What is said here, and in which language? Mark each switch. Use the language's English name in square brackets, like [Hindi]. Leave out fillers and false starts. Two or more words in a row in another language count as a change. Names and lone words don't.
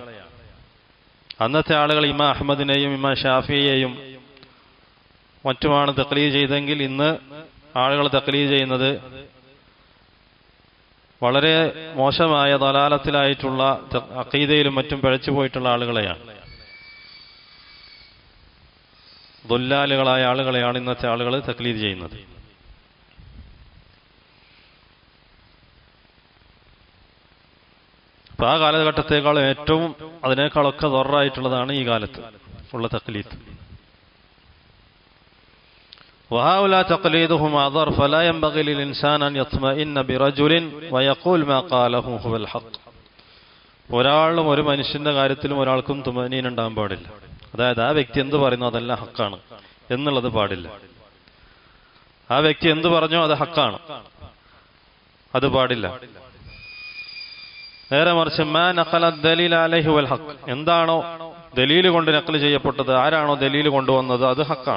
[Malayalam] അന്നത്തെ ആളുകൾ ഇമാം അഹ്മദിനെയും ഇമാം ഷാഫിയെയും മറ്റുമാണ് തഖ്ലീദ് ചെയ്തെങ്കിൽ, ഇന്ന് ആളുകൾ തഖ്ലീദ് ചെയ്യുന്നത് വളരെ മോശമായ ദലാലത്തിലായിട്ടുള്ള അഖീദയിലും മറ്റും പിഴച്ചു പോയിട്ടുള്ള ആളുകളെയാണ്, ദുല്ലാലുകളായ ആളുകളെയാണ് ഇന്നത്തെ ആളുകൾ തഖ്ലീദ് ചെയ്യുന്നത്. അപ്പൊ ആ കാലഘട്ടത്തേക്കാളും ഏറ്റവും അതിനേക്കാളൊക്കെ ദൊറായിട്ടുള്ളതാണ് ഈ കാലത്ത് ഉള്ള തഖ്ലീദ്. [Arabic] وهؤلاء تقليدهم أضر فلا ينبغي للإنسان أن يطمئن برجل ويقول ما قاله هو الحق. [Malayalam] ഒരാളും ഒരു മനുഷ്യന്റെ കാര്യത്തിലും ഒരാൾക്കും തുമനീന ഉണ്ടാകാൻ പാടില്ല. അതായത് ആ വ്യക്തി എന്ത് പറയുന്നു അതെല്ലാം ഹക്കാണ് എന്നുള്ളത് പാടില്ല. ആ വ്യക്തി എന്ത് പറഞ്ഞോ അത് ഹക്കാണ്, അത് പാടില്ല. നേരെ മറിച്ച് [Arabic] ما نقل دليل عليه والحق, [Malayalam] എന്താണോ ദലീല് കൊണ്ട് നഖ്ല് ചെയ്യപ്പെട്ടത്, ആരാണോ ദലീല് കൊണ്ടുവന്നത് അത് ഹക്കാണ്.